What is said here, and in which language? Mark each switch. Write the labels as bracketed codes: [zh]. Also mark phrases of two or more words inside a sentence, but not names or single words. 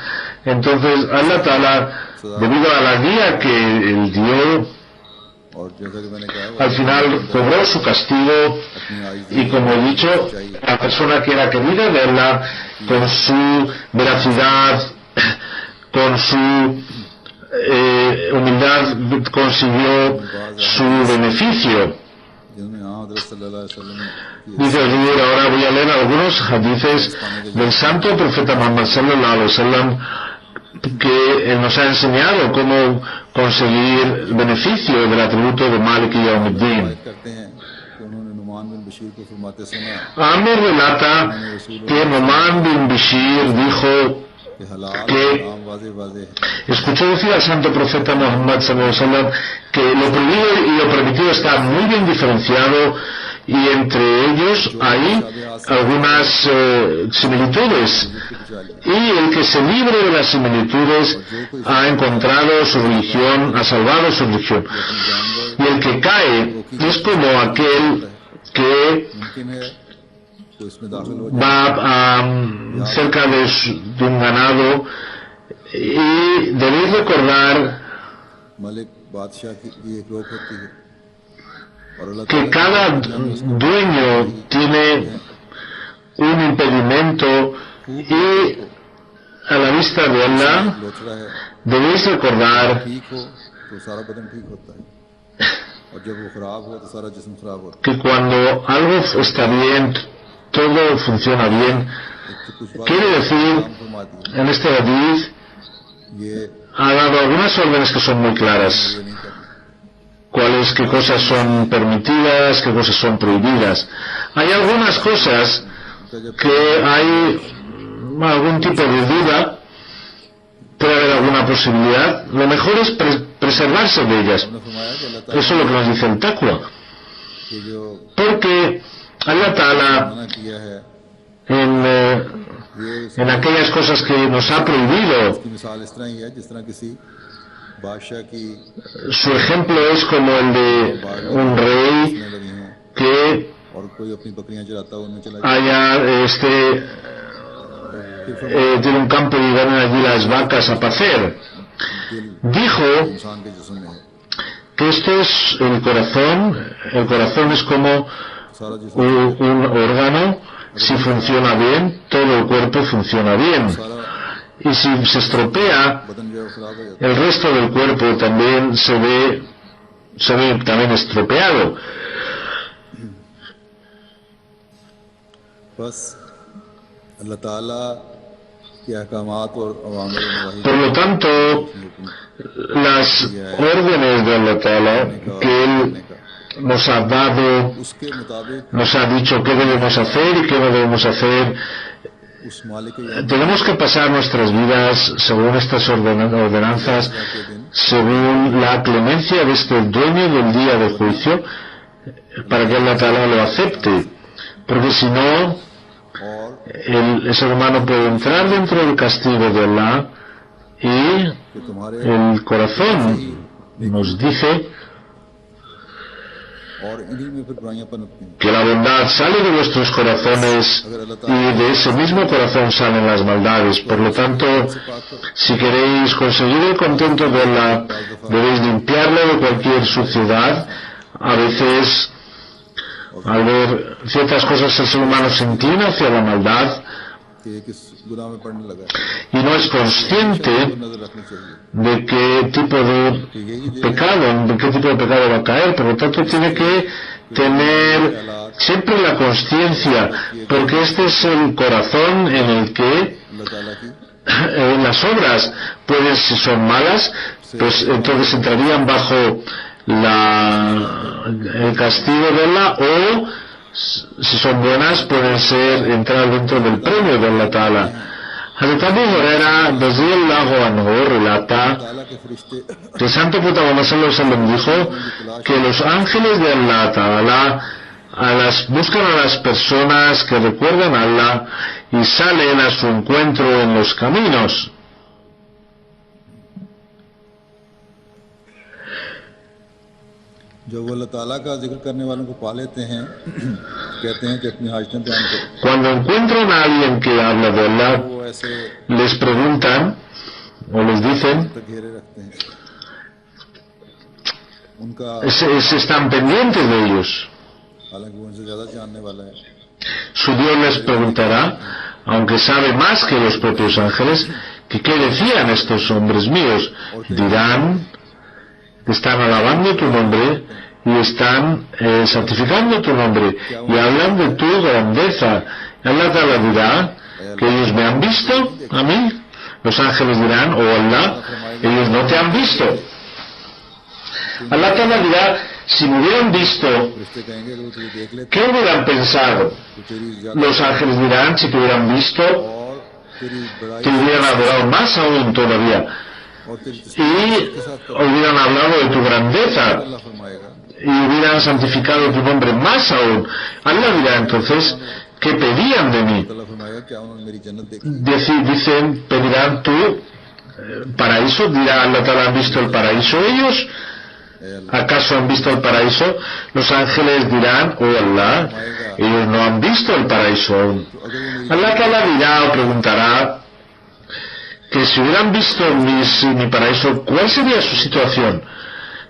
[es] Entonces Allah Ta'ala, debido a la guía que él dio, al final cobró su castigo, y como he dicho, la persona que era querida de Allah, con su veracidad, con su humildad, consiguió su beneficio. Dice el libro: ahora voy a leer algunos hadices del santo profeta Muhammad [ar] صلى الله عليه وسلم, [es] que nos ha enseñado cómo conseguir el beneficio del atributo de Malik y Yawmuddin. Amr relata que Nu'man bin Bashir dijo que escuchó decir al santo profeta Muhammad [ar] صلى الله عليه [es] wasallam que lo prohibido y lo permitido está muy bien diferenciado, y entre ellos hay algunas similitudes, y el que se libre de las similitudes ha encontrado su religión, ha salvado su religión, y el que cae es como aquel que va cerca de un ganado, y debéis recordar [ur] بادشاہ کی ایک روک ہوتی ہے اور اللہ [es] que [ur] ताला [es] cada dueño tiene un impedimento y a la vista de Allah [ur] لوچڑا ہے [es] debéis recordar [ur] ٹھیک ہو تو سارا بدن ٹھیک ہوتا ہے اور جب وہ خراب ہو تو سارا جسم خراب ہوتا [es] que cuando algo está bien, todo funciona bien. [ur] ہے تو کچھ بات [es] Quiere decir, [ur] کام فرما دی [es] en este hadith [ur] ये [es] ha dado algunas órdenes que son muy claras. [ur] یہ نہیں کرنا [es] Cuáles, qué cosas son permitidas, qué cosas son prohibidas. Hay algunas cosas [ur] ان کا جب [es] que hay algún tipo de duda, puede haber alguna posibilidad. Lo mejor es preservarse de ellas. [ur] ہم نے فرمایا کہ اللہ تعالیٰ [es] Eso es lo que nos dice el taqwa. [ur] کے جو [es] Porque Allah Ta'ala [ur] منع کیا ہے [es] en aquellas cosas que nos ha prohibido, [ur] اس کی مثال اس طرح ہی ہے جس طرح کسی بادشاہ کی [es] su ejemplo es como el de un rey [ur] اس میں لگی ہوں [es] que [ur] اور کوئی اپنی بکریاں چراتا ہو ان میں چلا [es] haya tiene un campo y van allí las vacas a pacer. [ur] दिल [es] Dijo [ur] انسان کے جسم میں ہے [es] que esto es el corazón es como [ur] سارا جسم [es] un órgano, si funciona bien, todo el cuerpo funciona bien. [ur] सारा [es] Y si se estropea, [ur] بدن جو ہے وہ خراب ہو جاتا [es] el resto del cuerpo también se ve también estropeado. [ur] ہے بس اللہ تعالیٰ کے احکامات اور اوامر اور نواہی [es] Por lo tanto, las órdenes de Allah Ta'ala que Él nos ha dado, [ur] اس کے مطابق [es] nos ha dicho qué debemos hacer y qué no debemos hacer, [ur] اس مالک کے [es] tenemos que pasar nuestras vidas según estas ordenanzas, según la clemencia de este dueño del día de juicio, para que Allah Ta'ala lo acepte. Porque si no, [ur] और [es] el ser humano puede entrar dentro del castigo de Allah y [ur] کہ تمہارے [es] el corazón nos dice [ur] اور انہی میں پھر برائیاں پنپتی ہیں [es] que la bondad sale de vuestros corazones y de ese mismo corazón salen las maldades. Por lo tanto, si queréis conseguir el contento de Allah, debéis limpiarlo de cualquier suciedad. A veces, al ver ciertas cosas, el ser humano se inclina hacia la maldad [ur] کہ یہ کس گناہ میں پڑنے لگا ہے [es] y no es consciente [ur] نظر رکھنی چاہیے [es] de qué tipo de pecado va a caer. Por lo tanto, tiene que tener siempre la conciencia, porque este es el corazón en el que [ur] اللہ تعالیٰ کی [es] las obras, pues si son malas, pues entonces entrarían bajo el castigo de Allah, o si son buenas pueden entrar dentro del premio de Allah Ta'ala. Hazrat Abu Huraira [ar] رضي الله عنه [es] relata [ur] تعالیٰ کے فرشتے [es] que el Santo Profeta Muhammad [ar] صلى الله عليه وسلم [es] dijo que los ángeles de Allah Ta'ala buscan a las personas que recuerdan a Allah y salen a su encuentro en los caminos. [ur] جب وہ اللہ تعالیٰ کا ذکر کرنے والوں کو پا لیتے ہیں کہتے ہیں کہ اپنی حاجتیں بیان کرو [es] Cuando encuentran a alguien que habla de Allah, [ur] وہ ایسے [es] les preguntan o les dicen, [ur] تک گھیرے رکھتے ہیں ان کا [es] están pendientes de ellos. [ur] حالانکہ وہ ان سے زیادہ جاننے والا ہے [es] Su Dios les preguntará, aunque sabe más que los propios ángeles, que qué decían estos hombres míos. Dirán, están alabando tu nombre y están santificando tu nombre y hablan de tu grandeza. Allah Ta'ala dirá que ellos me han visto a mí. Los ángeles dirán, oh Allah, ellos no te han visto. Allah Ta'ala dirá, si me hubieran visto, [ur] فرشتے کہیں گے کہ وہ تجھے دیکھ لیتے [es] ¿qué hubieran pensado? [ur] تو تیری [es] Los ángeles dirán, si te hubieran visto, [ur] اور تیری بڑائی [es] te hubieran adorado más aún todavía [ur] اور تیری [es] y hubieran hablado de tu grandeza [ur] اللہ فرمائے گا [es] y hubieran santificado tu nombre más aún. Allah dirá entonces, ¿qué pedían de mí? [ur] اللہ فرمائے گا کیا انہوں نے میری جنت دیکھی [es] Dicen, pedirán tu paraíso. Dirá Allah Ta'ala, ¿han visto el paraíso ellos? ¿Acaso han visto el paraíso? Los ángeles dirán, oh Allah, ellos no han visto el paraíso aún. Allah Ta'ala dirá o preguntará que si hubieran visto mi paraíso, ¿cuál sería su situación?